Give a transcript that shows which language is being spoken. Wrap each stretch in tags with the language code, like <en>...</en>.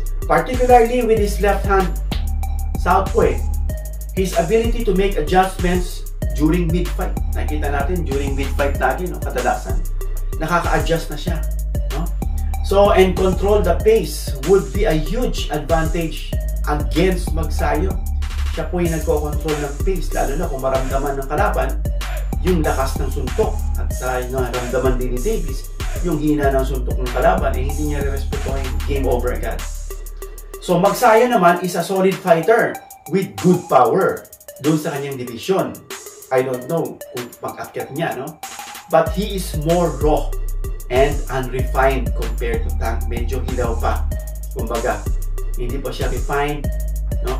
<en>Particularly with his left hand southpaw, his ability to make adjustments during mid-fight.</en> <tl>Nakita natin,</tl> <en>during mid-fight</en> <tl>lagi, no, kadalasan, nakaka-adjust na siya. No?</tl> <en>So, and control the pace would be a huge advantage against Magsayo.</en> <tl>Siya po yung nagko-control ng pace, lalo na kung maramdaman ng kalaban yung lakas ng suntok. At naramdaman din ni Davis yung hina ng suntok ng kalaban, hindi niya re-respetuhin, game over agad.</tl> <en>So, Magsayo naman is a solid fighter with good power</en> <tl>doon sa kanyang</tl> <en>division. I don't know</en> <tl>kung pag-akyat niya, no?</tl> <en>But he is more raw and unrefined compared to Tank.</en> <tl>Medyo hilaw pa. Kumbaga, hindi pa siya refined, no?</tl>